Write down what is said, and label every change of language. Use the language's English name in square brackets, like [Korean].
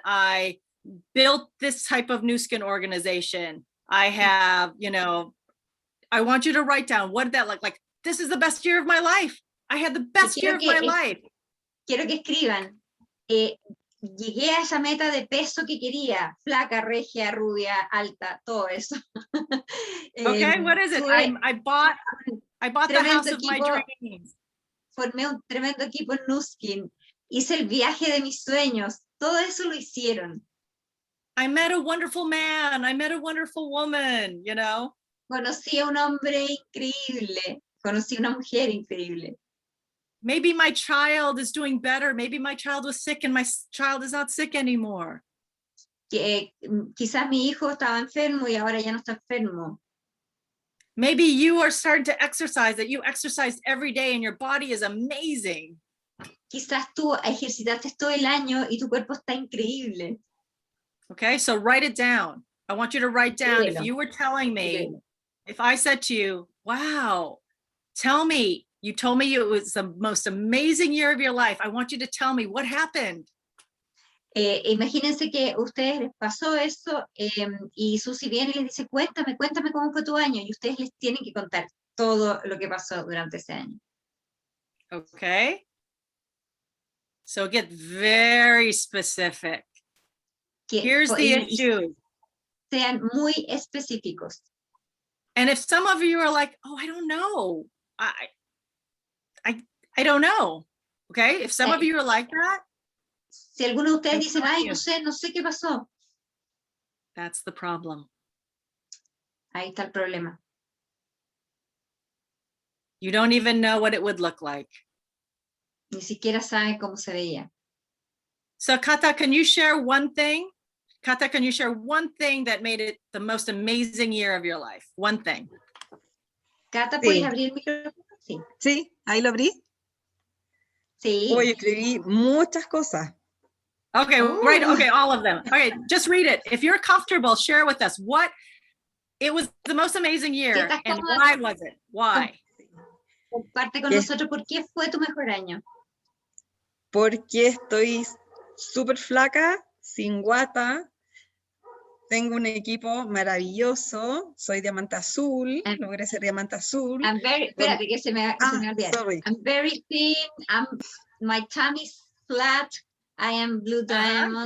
[English] I built this type of new skin organization. I have, I want you to write down, what did that look like? This is the best year of my life. I had the best year of my life. [Spanish] Quiero que escriban, llegué a esa meta de peso que quería, flaca, regia, rubia, alta, todo eso. [English] Okay, what is it? I bought the house of my dreams. [Spanish] Formé un tremendo equipo en Nuskin, hice el viaje de mis sueños, todo eso lo hicieron. [English] I met a wonderful man, I met a wonderful woman, [Spanish] Conocí a un hombre increíble, conocí a una mujer increíble. [English] Maybe my child is doing better. Maybe my child was sick and my child is not sick anymore. [Spanish] Quizás mi hijo estaba enfermo y ahora ya no está enfermo. [English] Maybe you are starting to exercise, that you exercise every day and your body is amazing. [Spanish] Quizás tú ejercitaste todo el año y tu cuerpo está increíble. [English] Okay, so write it down. I want you to write down, if you were telling me, if I said to you, wow, tell me, you told me it was the most amazing year of your life. I want you to tell me what happened. [Spanish] Imagínense que a ustedes les pasó eso y Susie viene y les dice, cuéntame cómo fue tu año, y ustedes les tienen que contar todo lo que pasó durante ese año. [English] Okay. So get very specific. Here's the issue. [Spanish] Sean muy específicos. [English] And if some of you are like, oh, I don't know. I don't know. Okay. If some of you are like that. [Spanish] Si algunos de ustedes dicen, ay, no sé qué pasó. [English] That's the problem. [Spanish] Ahí está el problema. [English] You don't even know what it would look like. [Spanish] Ni siquiera saben cómo se veía. [English] So Kata, can you share one thing? Kata, can you share one thing that made it the most amazing year of your life? One thing. [Spanish] Kata, ¿puedes abrir el micrófono? Sí. Sí, ahí lo abrí. Sí. Hoy escribí muchas cosas. [English] Okay, right. Okay, all of them. Okay, just read it. If you're comfortable, share with us what it was the most amazing year and why was it? Why? [Spanish] Comparte con nosotros por qué fue tu mejor año. Porque estoy súper flaca, sin guata, tengo un equipo maravilloso, soy diamante azul, [English] And- [Spanish] logré ser diamante azul. Espérate, que se me olvidó. [English] Sorry. I'm very thin, my tummy is flat, I am blue diamond,